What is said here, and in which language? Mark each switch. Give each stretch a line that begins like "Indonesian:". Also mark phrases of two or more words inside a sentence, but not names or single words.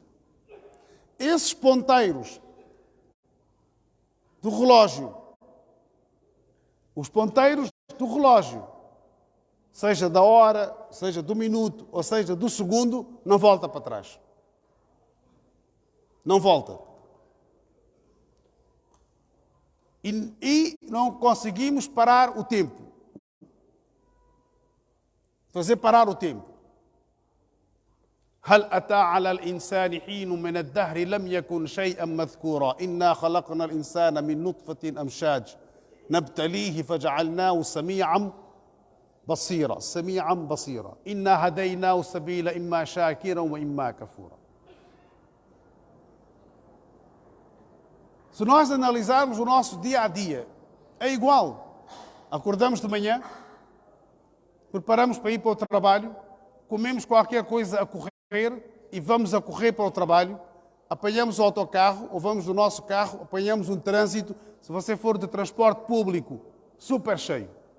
Portuguese: Esses ponteiros do relógio, os ponteiros do relógio, seja da hora, seja do minuto, ou seja do segundo, não volta para trás. Não volta. E não conseguimos parar o tempo. Fazer parar o tempo.
Arabic: هل أتى على الإنسان حين من الدهر لم يكن شيئا مذكورا إنا خلقنا الإنسان من نطفة أمشاج نبتليه فجعلناه سميعا بصيرا إنا هديناه السبيل إما شاكرا وإما كفورا.
Portuguese: Se nós analisarmos o nosso dia a dia, é igual. Acordamos de manhã, preparamos para ir para o trabalho, comemos qualquer coisa a correr e vamos a correr para o trabalho, apanhamos o autocarro ou vamos do nosso carro, apanhamos um trânsito, se você for de transporte público, super cheio.